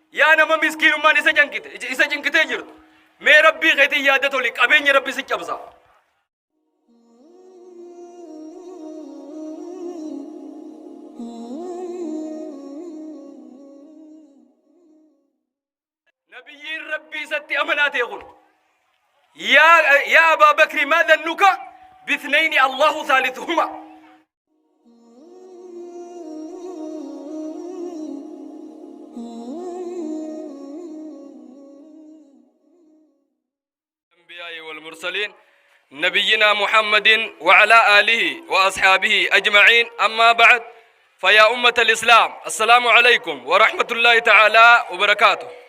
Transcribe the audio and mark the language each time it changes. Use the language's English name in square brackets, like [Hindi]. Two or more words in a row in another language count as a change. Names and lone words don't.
[Oromo] garaana ma miskiinummaan isa jinkitee jirtu mee rabbii keetii yaadatu li qabeenya rabbi si cabsa nabiyyiin rabbii isatti amanaatee kun [Arabic] يا أبا بكر ما ظنك باثنين الله ثالثهما الأنبياء والمرسلين نبينا محمد وعلى آله وأصحابه أجمعين أما بعد فيا أمة الإسلام السلام عليكم ورحمة الله تعالى وبركاته